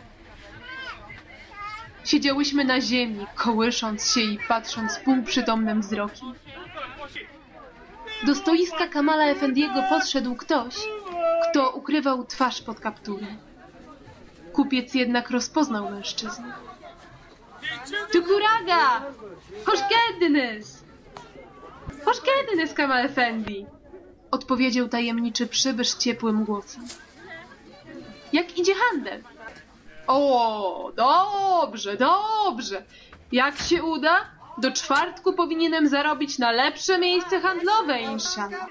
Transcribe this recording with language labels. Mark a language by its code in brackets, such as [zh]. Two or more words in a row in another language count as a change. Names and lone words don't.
[pl] Siedziałyśmy na ziemi, kołysząc się i patrząc półprzytomnym wzrokiem. Do stoiska Kamala Efendiego podszedł ktoś, kto ukrywał twarz pod kapturem. Kupiec jednak rozpoznał mężczyznę. [tr] Tukuraga! Hoş geldiniz! Hoş geldiniz, Kamal Efendi! [pl] Odpowiedział tajemniczy przybysz ciepłym głosem. Jak idzie handel? O, dobrze, dobrze. Jak się uda? Do czwartku powinienem zarobić na lepsze miejsce handlowe, inshallah.